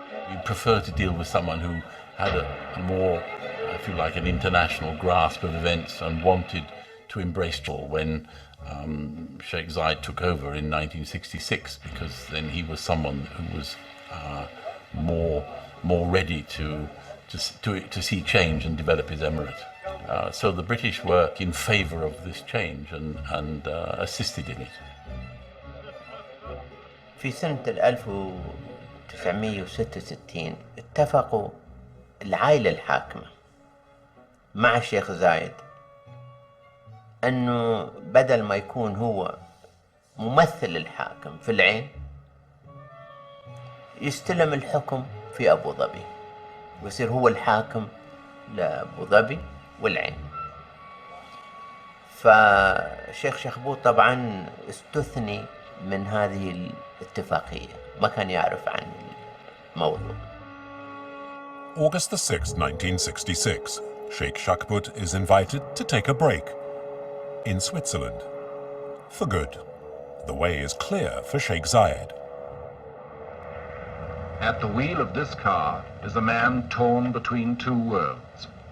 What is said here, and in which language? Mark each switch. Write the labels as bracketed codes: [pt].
[en] We prefer to deal with someone who had a more, if you like, an international grasp of events and wanted to embrace it when Sheikh Zayed took over in 1966, because then he was someone who was more ready to see change and develop his emirate. So the British were in favour of this change and assisted in it. [ar] في سنة 1966 اتفقوا العائلة الحاكمة مع الشيخ زايد أنه بدل ما يكون هو ممثل الحاكم في العين، يستلم الحكم في أبو ظبي ويصير هو الحاكم لأبو ظبي والعين. فالشيخ شخبوط طبعا استثني من هذه الاتفاقية، ما كان يعرف عن الموضوع. [en] August the 6th, 1966, Sheikh Shakbut is invited to take a break in Switzerland. For good. The way is clear for Sheikh Zayed. At the wheel of this car is a man torn between two worlds.